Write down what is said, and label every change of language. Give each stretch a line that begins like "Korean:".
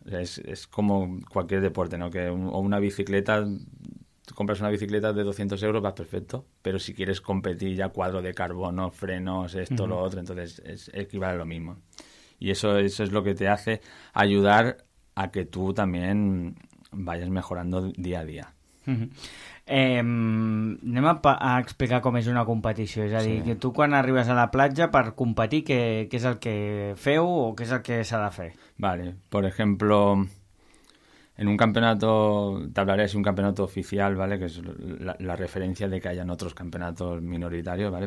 Spanish: Es como cualquier deporte, ¿no? O una bicicleta, tú compras una bicicleta de 200 euros, vas perfecto, pero si quieres competir ya cuadro de carbono, frenos, esto, lo otro, entonces es equivale a lo mismo. Y eso es lo que te hace ayudar a que tú también vayas mejorando día a día.
Catalan: Anem a explicar com és una competició, és a dir, que tu quan arribes a la platja per competir, què és el que feu o què és el que s'ha de fer?
Spanish: Vale, por ejemplo, en un campeonato, te hablaré si un campeonato oficial, ¿vale? Que es la referencia de que hayan otros campeonatos minoritarios, ¿vale?